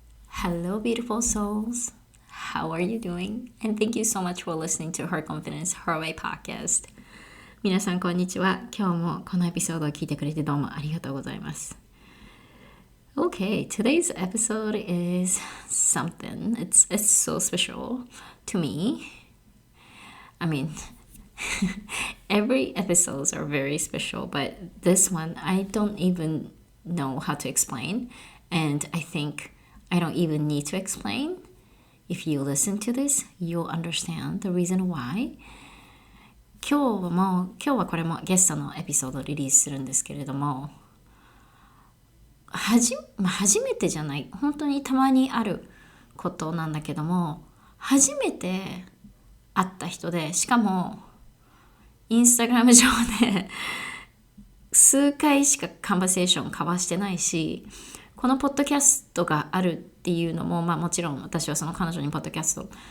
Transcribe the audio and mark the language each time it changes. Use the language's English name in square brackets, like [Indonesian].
[English] Hello, beautiful souls. How are you doing? And thank you so much for listening to Her Confidence Her Way podcast. [Japanese] 皆さんこんにちは。今日もこのエピソードを聞いてくれてどうもありがとうございます。 [English] Okay, today's episode is something. It's so special to me. I mean, every episodes are very special, but this one I don't even know how to explain, and I think I don't even need to explain. If you listen to this, you'll understand the reason why. [Japanese] 今日はこれもゲストのエピソードをリリースするんですけれども、初めてじゃない、本当にたまにあることなんだけども、初めて会った人で、しかもインスタグラム上で数回しかカンバセーション交わしてないし、このポッドキャストがあるっていうのも、もちろん私はその彼女にポッドキャスト